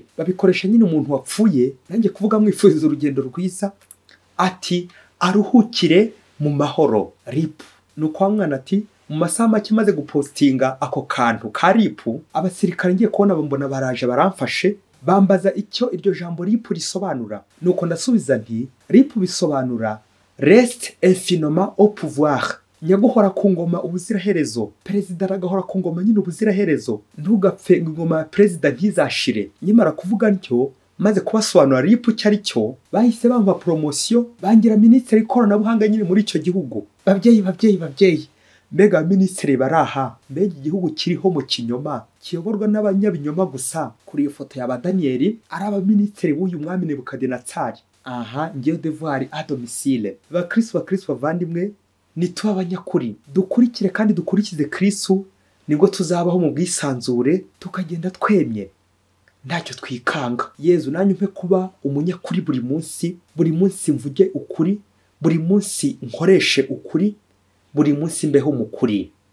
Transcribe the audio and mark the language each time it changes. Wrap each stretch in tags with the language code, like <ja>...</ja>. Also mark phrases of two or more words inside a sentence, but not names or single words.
<rw>Babikoresha nyine umuntu wapfuye, nanjye kuvuga mwifuriza urugendo rwiza, ati aruhukire mu mahoro ripu. Nuko wa mwana ati mu masaha make maze gupostinga ako kantu ka ripu, abasirikare ngiye kubona mbona baraje baramfashe, bambaza icyo iryo jambo ripu risobanura. Nuko ndasubiza nti ripu bisobanura</rw> <fr>reste infiniment au pouvoir,</fr> <rw>nyaguhora ku ngoma ubuziraherezo. Perezida aragahora ku ngoma nyine ubuziraherezo, ntugapfe ingoma ya perezida ntizashire. Nyimara kuvuga ntyo maze kubasobanura ripu cyari cyo, bahise bampa promotion bangira ministeri ikoranabuhanga nyine muri icyo gihugu. Babyeyi mbega ministeri baraha, mbega igihugu kiriho mu kinyoma, kiyoborwa n'abanyabinyoma gusa. Kuri iyo foto ya Danieli araba ministeri w'uyu mwami Nebukadinezari. Aha ngiyo</rw> <fr>devoir à domicile.</fr> <rw>Bakristo bavandimwe, nituba abanyakuri, dukurikire kandi dukurikize Kristo, nibwo tuzabaho mu bwisanzure, tukagenda twemye ntacyo twikanga. Yezu nanyu mpe kuba umunyakuri buri munsi mvuge ukuri, buri munsi nkoreshe ukuri, buri munsi mbeho mu kuri.</rw>